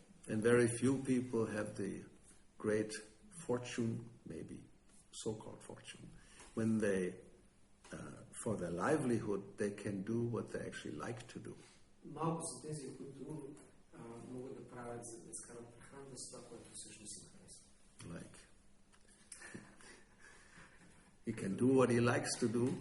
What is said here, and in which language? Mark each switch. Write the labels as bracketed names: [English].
[English] And very few people have the great fortune, maybe so-called fortune, when they, for their livelihood, they can do what they actually like to do. [Bulgarian] Малко са тези, които могат да правят, за да изкарат прехрана с това, което всъщност им харесва. [English] Like, he can do what he likes to do.